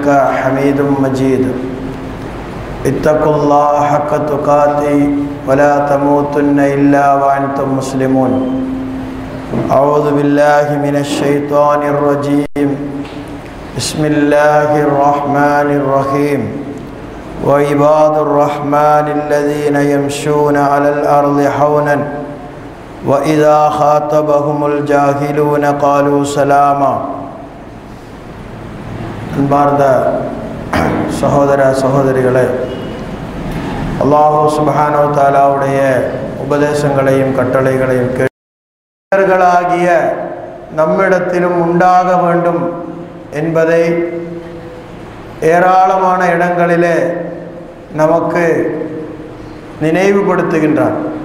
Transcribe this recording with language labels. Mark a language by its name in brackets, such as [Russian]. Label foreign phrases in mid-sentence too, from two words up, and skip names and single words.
[Arabic] حميد مجيد اتقوا الله حق تقاته ولا تموتن إلا وأنتم مسلمون أعوذ بالله من الشيطان الرجيم بسم الله الرحمن الرحيم وعباد الرحمن الذين يمشون على الأرض حونا وإذا خاطبهم الجاهلون قالوا سلاما [Tamil] அன்பார்ந்த சகோதர சகோதரிகளே, அல்லாஹ் [Arabic] سبحانه وتعالى [Tamil] உபதேசங்களையும் கட்டளைகளையும் கேட்களாகிய நம்மிடத்திலும் உண்டாக வேண்டும் என்பதை ஏராளமான இடங்களிலே நமக்கு நினைவுபடுத்துகின்றார்.